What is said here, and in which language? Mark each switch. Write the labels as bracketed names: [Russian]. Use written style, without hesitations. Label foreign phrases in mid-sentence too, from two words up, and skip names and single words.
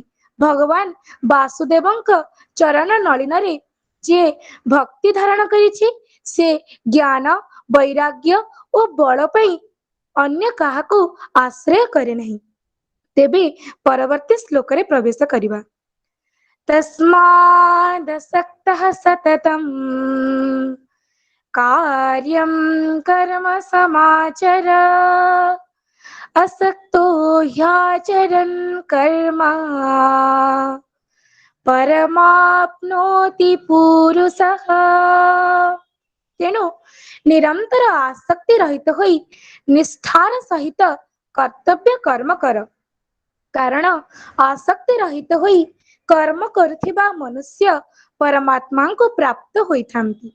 [Odia] ଭଗବାନ ବାସୁଦେବଙ୍କ ଚରଣ ନଳିନରେ ଯିଏ ଭକ୍ତି ଧାରଣ କରିଛି, ସେ ଜ୍ଞାନ, ବୈରାଗ୍ୟ ଓ ବଳ ପାଇଁ ଅନ୍ୟ କାହାକୁ ଆଶ୍ରୟ କରେ ନାହିଁ। ତେବେ ପରବର୍ତ୍ତୀ ଶ୍ଲୋକରେ ପ୍ରବେଶ କରିବା। [Sanskrit] ତସ୍ମାଦସକ୍ତଃ ସତତଂ कार्यं कर्म समाचर असक्तो ह्याचरन् कर्म परमाप्नोति पुरुषः। [Odia] ତେଣୁ ନିରନ୍ତର ଆସକ୍ତି ରହିତ ହୋଇ ନିଷ୍ଠାର ସହିତ କର୍ତ୍ତବ୍ୟ କର୍ମ କର। କାରଣ ଆସକ୍ତି ରହିତ ହୋଇ କର୍ମ କରୁଥିବା ମନୁଷ୍ୟ ପରମାତ୍ମାଙ୍କୁ ପ୍ରାପ୍ତ ହୋଇଥାନ୍ତି।